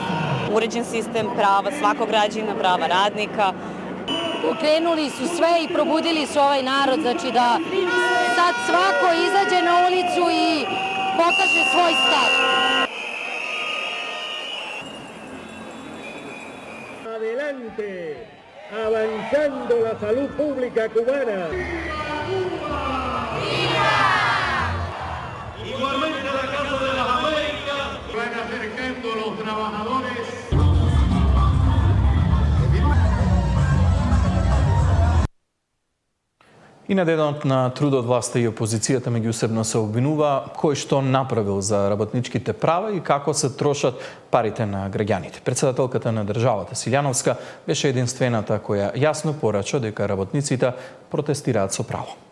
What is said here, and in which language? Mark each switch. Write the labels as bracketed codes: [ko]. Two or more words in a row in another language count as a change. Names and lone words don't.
[sr] Uređen sistem prava svakog građanina, prava radnika. Pokrenuli su sve i probudili su ovaj narod, znači da sad svako izađe na ulicu i pokaže svoj stav. [es] Adelante, avanzando la salud pública cubana. Igualmente la Casa de las Américas van acercando a los trabajadores. [mk] И на денот на трудот власта и опозицијата меѓусебно се обвинува кој што направил за работничките права и како се трошат парите на граѓаните. Председателката на државата Силјановска беше единствената која јасно порача дека работниците протестираат со право.